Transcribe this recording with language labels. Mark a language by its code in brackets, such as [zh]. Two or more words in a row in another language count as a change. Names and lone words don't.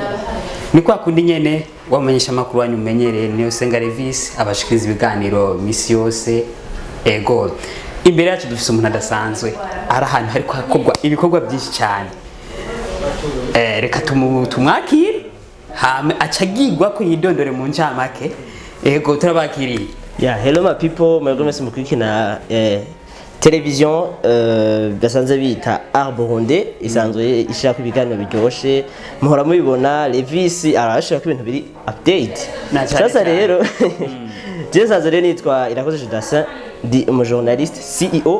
[rn] ni kwa kundi nyene wamenyesha makuru wanyu menyereye niyo Senga Levis abashikiriza ibiganiro misi yose ego imbere yacu dufise umuntu adasanzwe ari ahantu hariko hakorwa ibikorwa byinshi cyane reka tumwakire hame acagirwa ko yidondore mu ncamake ego turabakiriye [en] hello my people [rn] mwebwe mwese mukurikina television basanze bita Burundi isanzwe ishaka ibiganiro biryoshe muhora mubibona Levis arashaka ibintu biri update sasa rero jesaze rero nitwa Irakoze Judassin ndi umujournaliste CEO